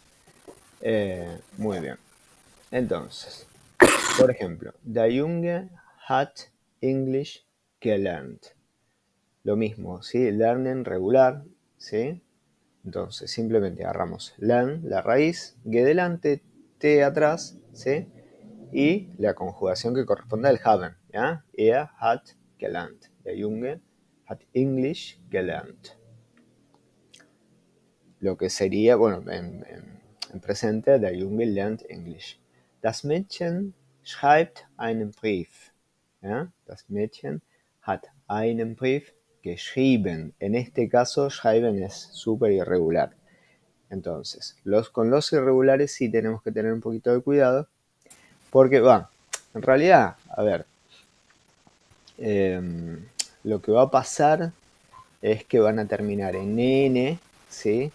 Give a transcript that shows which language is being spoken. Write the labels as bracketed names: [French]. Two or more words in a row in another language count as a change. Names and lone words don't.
[Spanish] Muy bien. Entonces, por ejemplo, [German] Der Junge hat English gelernt. [Spanish] Lo mismo, ¿sí? Lernen regular, ¿sí? Entonces simplemente agarramos learn, la raíz, ge delante, te atrás, ¿sí? Y la conjugación que corresponde al haben, ¿ya? [German] Er hat gelernt. Der Junge hat English gelernt. [Spanish] Lo que sería, bueno, en presente, [German] der Junge lernt English. Das Mädchen schreibt einen Brief. ¿Ya? Das Mädchen hat einen Brief geschrieben. [Spanish] En este caso, schreiben es súper irregular. Entonces, con los irregulares sí tenemos que tener un poquito de cuidado. Porque, en realidad, a ver, lo que va a pasar es que van a terminar en N, ¿sí?